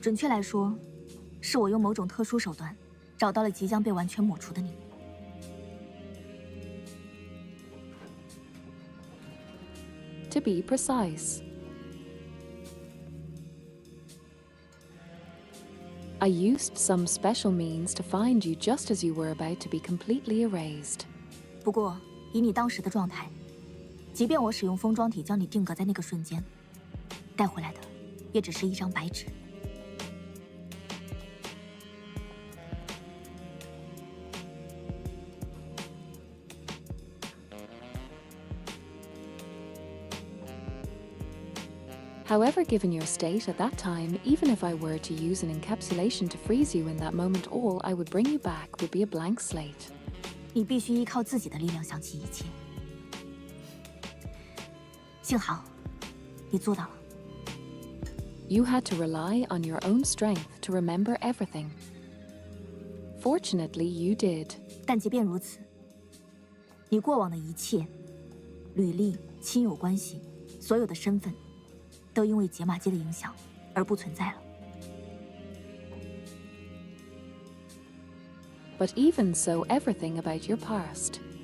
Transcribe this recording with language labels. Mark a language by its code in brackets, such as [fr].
[zh] 准确来说，是我用某种特殊手段找到了即将被完全抹除的你。 [en] To be precise, I used some special means to find you just as you were about to be completely erased. [zh] 不过，以你当时的状态，即便我使用封装体将你定格在那个瞬间，带回来的也只是一张白纸。 [en] However, given your state at that time, even if I were to use an encapsulation to freeze you in that moment, all I would bring you back would be a blank slate. [zh] 你必须依靠自己的力量想起一切。幸好，你做到了。 [en] You had to rely on your own strength to remember everything. Fortunately, you did. [zh] 但即便如此，你过往的一切、履历、亲友关系、所有的身份，都因为解码机的影响而不存在了。 [en] But even so, everything about your past.